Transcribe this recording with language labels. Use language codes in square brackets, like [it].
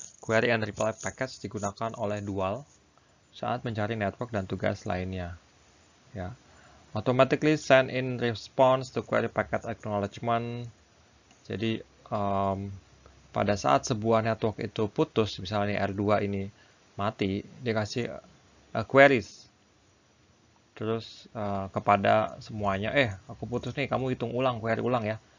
[en] Query and reply package [id] digunakan oleh Dual saat mencari network dan tugas lainnya. Ya. [en] Automatically send in response to query packet acknowledgement. [id] Jadi pada saat sebuah network itu putus, misalnya R2 ini mati, dia kasih queries terus kepada semuanya, aku putus nih, kamu hitung ulang, query ulang ya.